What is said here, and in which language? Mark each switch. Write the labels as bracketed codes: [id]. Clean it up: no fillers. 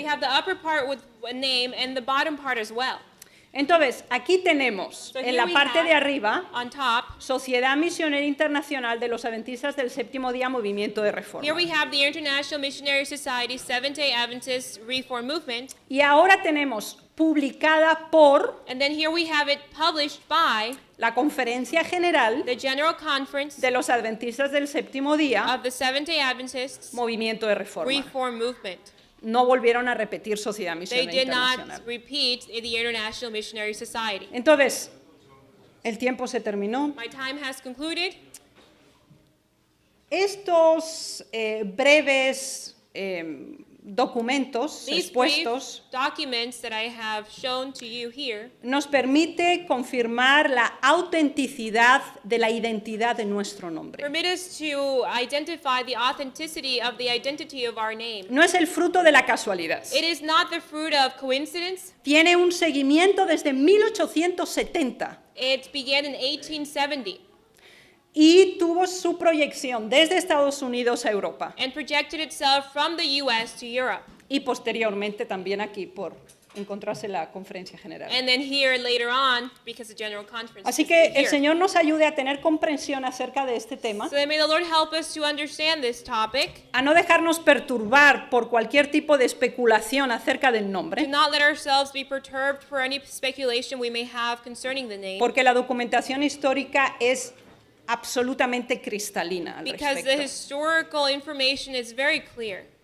[en] have the upper part with a name and the bottom part as well. [es] Entonces, aquí tenemos [en] So [es] en [en] here [es] la [en] we [es] parte [en] have, [es] de arriba [en] on top, [es] Sociedad Misionera Internacional de los Adventistas del Séptimo Día, Movimiento de Reforma. [en] here we have the International Missionary Society Seventh-day Adventist Reform Movement, [es] Y ahora tenemos publicada por [en] and then here we have it published by [es] la Conferencia General [en] the General Conference [es] de los Adventistas del Séptimo Día, [en] of the Seventh-day Adventists [es] Movimiento de Reforma. [en] Reform Movement. [es] No volvieron a repetir Sociedad [en] They [es] Misionera [en] did [es] Internacional. [en] not repeat the International Missionary Society. [es] Entonces, el tiempo se terminó. [en] My time has concluded. [es] Estos breves documentos [en] These brief [es] expuestos [en] documents that I have shown to you here [es] nos permite confirmar la autenticidad de la identidad de nuestro nombre. [en] permit us to identify the authenticity of the identity of our name. [es] No es el fruto de la casualidad. [en] It is not the fruit of coincidence. [es] Tiene un seguimiento desde 1870 [en] It began in 1870 [es] y tuvo su proyección desde Estados Unidos a Europa [en] and projected itself from the U.S. to Europe. [es] y posteriormente también aquí por encontrarse la conferencia general. [en] And then here later on, because the General Conference [es] Así [en] is [es] que el [en] here. [es] Señor nos ayude a tener comprensión acerca de este tema, [en] So that may the Lord help us to understand this topic, [es] a no dejarnos perturbar por cualquier tipo de especulación acerca del [en] to [es] nombre, [en] not let ourselves be perturbed for any speculation we may have concerning the name, [es] porque la documentación histórica es absolutamente cristalina al [en] because the [es] respecto. [en] historical information is very clear.